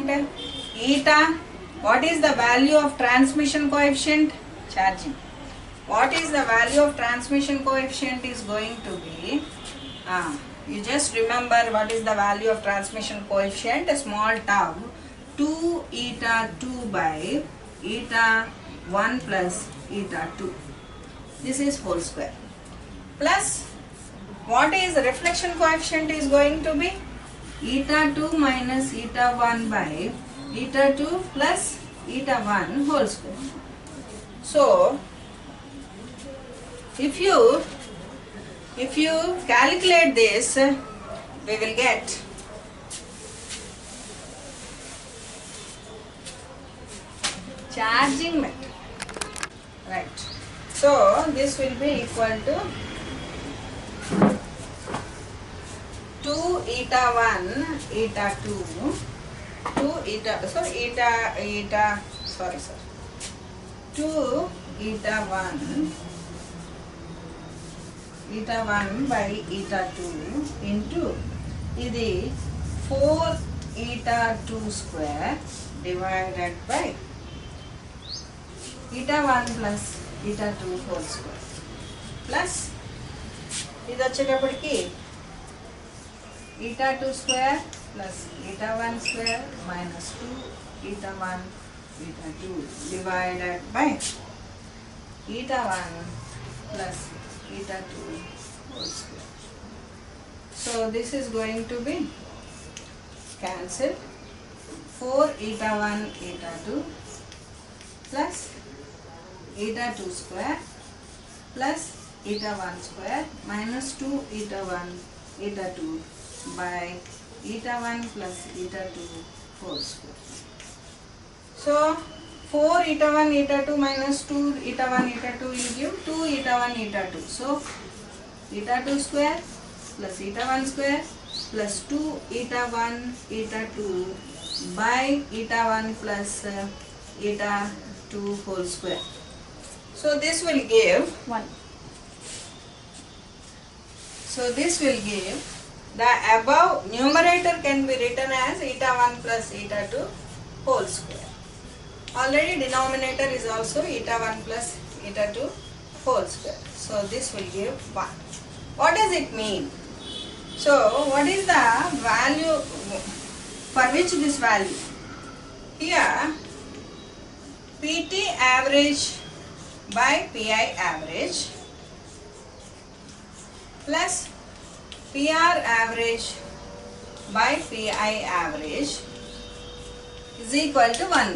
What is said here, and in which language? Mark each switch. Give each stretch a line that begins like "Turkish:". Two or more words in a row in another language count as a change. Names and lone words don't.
English: Eta. What is the value of transmission coefficient? Charging. What is the value of transmission coefficient is going to be, you just remember what is the value of transmission coefficient, a small tau, 2 eta 2 by eta 1 plus eta 2. This is whole square. plus what is the reflection coefficient is going to be eta 2 minus eta 1 by eta 2 plus eta 1 whole square. So if you calculate this, we will get charging method, right? So this will be equal to 2 eta 1 eta 2 2 eta 1 by eta 2 into ఇది 4 eta 2 square divided by eta 1 plus eta 2 whole square plus
Telugu: ఇది వచ్చేటప్పటికి
English: eta 2 square plus eta 1 square minus 2 eta 1 eta 2 divided by eta 1 plus eta 2 whole square. So this is going to be cancelled. 4 eta 1 eta 2 plus eta 2 square plus eta 1 square minus 2 eta 1 eta 2 by eta 1 plus eta 2 whole square. So 4 eta 1 eta 2 minus 2 eta 1 eta 2 will give 2 eta 1 eta 2. So eta 2 square plus eta 1 square plus 2 eta 1 eta 2 by eta 1 plus eta 2 whole square. So this will give 1. So this will give the above numerator can be written as eta 1 plus eta 2 whole square. Already denominator is also eta 1 plus eta 2 whole square. So this will give 1. What does it mean? So what is the value for which this value? Here PT average by PI average plus PR average by PI average is equal to 1.